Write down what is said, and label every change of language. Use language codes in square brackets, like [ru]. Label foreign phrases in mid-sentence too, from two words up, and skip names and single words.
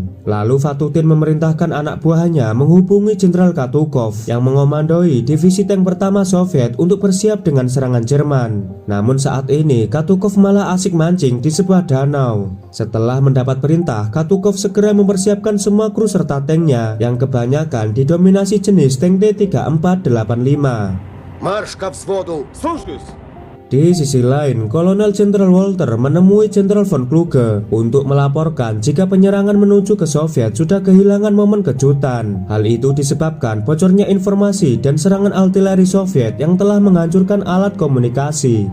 [id] Lalu Vatutin memerintahkan anak buahnya menghubungi Jenderal Katukov yang mengomandoi divisi tank pertama Soviet untuk bersiap dengan serangan Jerman. Namun saat ini Katukov malah asik mancing di sebuah danau. Setelah mendapat perintah, Katukov segera mempersiapkan semua kru serta tanknya yang kebanyakan didominasi jenis tank T-3485. [ru] Marsch к взводу! Слушаюсь! [id] Di sisi lain, Kolonel Jenderal Walter menemui Jenderal von Kluge untuk melaporkan jika penyerangan menuju ke Soviet sudah kehilangan momen kejutan. Hal itu disebabkan bocornya informasi dan serangan artileri Soviet yang telah menghancurkan alat komunikasi.